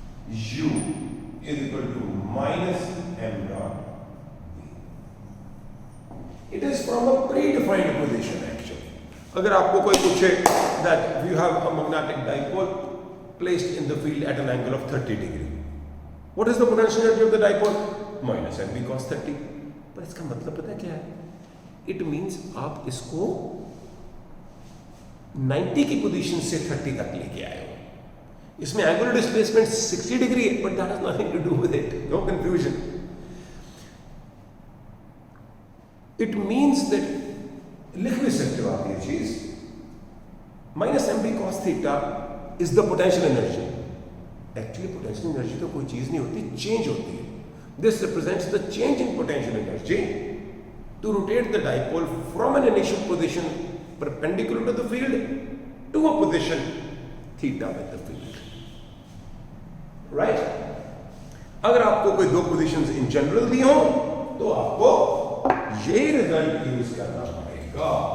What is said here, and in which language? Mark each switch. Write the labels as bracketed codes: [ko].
[en] U is equal to minus m dot v. It is from a predefined position actually. [hi] अगर आपको कोई पूछे [en] that you have a magnetic dipole placed in the field at an angle of 30 degree. What is the potential energy of the dipole? Minus mv cos 30. [hi] पर इसका मतलब पता है क्या है? [en] It means [hi] आप इसको 90 की पोजीशन से 30 तक लेके आए हो. इसमें एंगुलर डिस्प्लेसमेंट 60 डिग्री है, [en] But that has nothing to do with it. No confusion. It means that [hi] लिख भी सकते हो आप ये चीज. [en] Minus M B cos theta is the potential energy. [hi] Actually potential energy तो कोई चीज नहीं होती, चेंज होती है. [en] This represents the change in potential energy to rotate the dipole from an initial position perpendicular to the field to a position theta with the field. Right? [hi] अगर आपको कोई दो पोजीशंस इन जनरल दी हो तो आपको यही रिजल्ट यूज करना पड़ेगा.